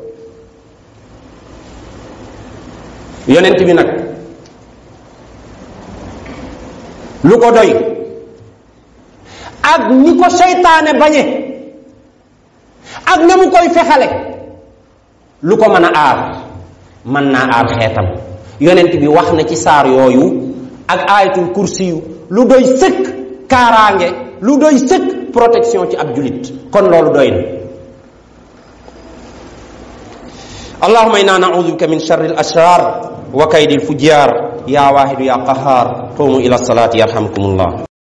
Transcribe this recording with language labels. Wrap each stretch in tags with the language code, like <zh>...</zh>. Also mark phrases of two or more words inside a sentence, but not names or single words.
<wo>yonent bi nag lu ko doy ak ni ko seytaane bañe ak na mu koy fexale, lu ko mën a aar, mën naa aar xeetam. yonent bi wax na ci saar yooyu ak</wo> <ar>آية الكرسي</ar> <wo>lu doy sëkk kaaraange, lu doy sëkk protection ci ab julit. kon loolu doy na.</wo> <ar>اللهم إنا نعوذ بك من شر الأشرار وكيد الفجار يا واحد يا قهار. قوموا إلى صلاتي يرحمكم الله.</ar>